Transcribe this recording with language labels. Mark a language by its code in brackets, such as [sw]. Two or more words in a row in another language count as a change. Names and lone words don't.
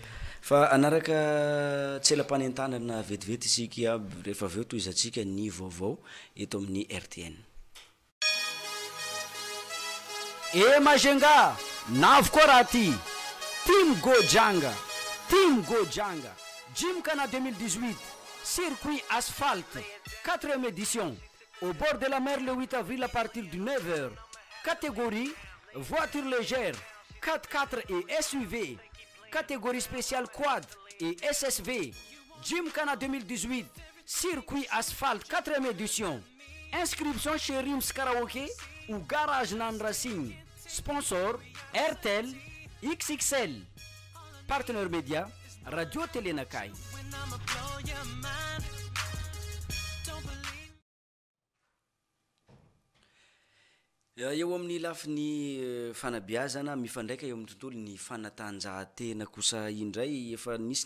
[mg] fa anaraka tselam-panentanana vetivety isika aby rehefa aveo toy izatsika ny vaovao eto amin'ny RTN Majenga navy koa raha ty Team Gojanga Gymkhana 2018 [fr] circuit asphalte 4e édition au bord de la mer le 8 avril à partir de 9h catégorie voiture légère 4x4 et SUV catégorie spéciale quad et SSV Gymkhana 2018 circuit asphalte 4e édition inscription chez Rims Karaoke ou garage Nan Racing sponsor RTL XXL partenaire média Radio Télénakay [mg] eo amin'ny lafiny fanabiazana mifandraika eo amin'ny tontolo ny fanatanjahantena kosa indray efa nisy ny